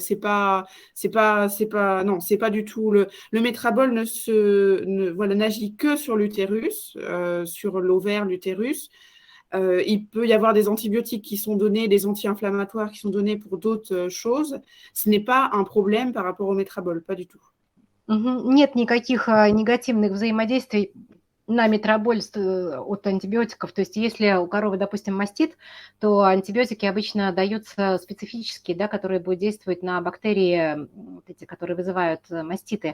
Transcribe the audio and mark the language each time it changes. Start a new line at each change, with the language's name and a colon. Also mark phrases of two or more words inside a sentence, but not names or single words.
French: Non, c'est pas du tout. Le métrabole n'agit que sur l'utérus, sur l'ovaire, l'utérus. Il peut y avoir des antibiotiques qui sont donnés, des anti-inflammatoires qui sont donnés pour d'autres choses. Ce n'est pas un problème par rapport au métrabole, pas du tout.
Russian: Нет никаких негативных взаимодействий на метроболь от антибиотиков. То есть если у коровы, допустим, мастит, то антибиотики обычно даются специфические, да, которые будут действовать на бактерии, вот эти, которые вызывают маститы.